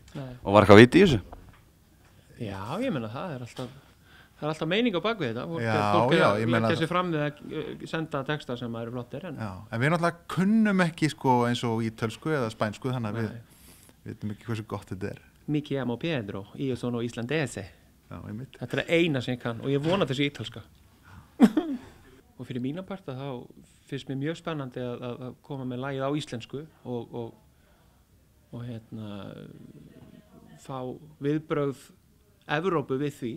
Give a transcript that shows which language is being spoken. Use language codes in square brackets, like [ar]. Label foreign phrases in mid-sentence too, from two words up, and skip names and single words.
[is] Nei. Og var eitthvað viti í þessu? Já, ég meina það er alltaf meining á bakvið þetta. Fólk er að leggja sig fram við að senda texta sem eru flottir. En við náttúrulega kunnum ekki eins og ítölsku eða spænsku, þannig að við veitum ekki hversu gott þetta er. [it] Mi chiamo Pedro, io sono islandese. [is] Já, þetta er eina sem ég kann og ég vona þessu ítalska. Og fyrir mína parta þá finnst mér mjög spennandi að koma með lagið á íslensku og fá viðbrögð Evrópu við því.